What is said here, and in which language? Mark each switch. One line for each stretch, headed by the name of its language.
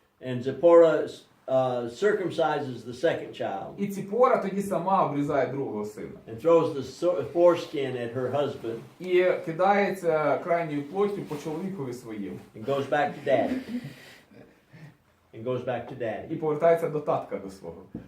English: And Zipporah circumcises the second child
Ukrainian: І Ціпора тоді сама обрізає другого сина.
English: and throws the foreskin at her husband
Ukrainian: І кидається крайньою плоттю по чоловікові своїм.
English: and goes back to daddy. And goes back to daddy.
Ukrainian: І повертається до татка до свого.